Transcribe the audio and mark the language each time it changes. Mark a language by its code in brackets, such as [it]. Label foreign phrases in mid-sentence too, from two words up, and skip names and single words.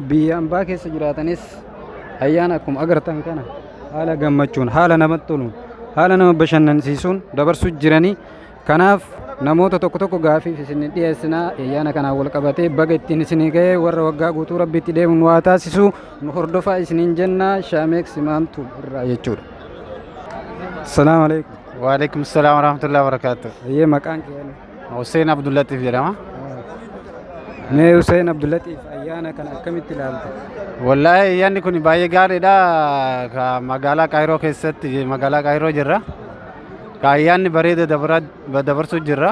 [om] Biyya ambaa keessa jiraatanis ayyaana akkuma agartan kana haala gammachuun haala namatti toluun haala nama bashannansiisuun dabarsuu jiranii. Kanaaf namoota tokko tokko gaafiif isin dhiyeessinaa ayyaana kanaan wal qabatee baga ittiin isinii gahe warra waggaa guutuu rabbi itti deemuun waa taasisu nu hordofaa isiniin jenna. Shaameek Simaamtuu irraa jechuudha. [ar] السلام عليكم. وعليكم السلام ورحمة الله وبركاته. [om] Ayyee maqaan kee? Hussein Abdullatif jedhama. Mee Hussein Abdullatiif ayyaana kana akkamitti ilaalta? Wallahi ayyaanni kun baay'ee gaariidha. Ka magaalaa Kaayiroo keessatti magaalaa Kaayiroo jirra. Ka ayyaanni bareeda dabarsuu jirra.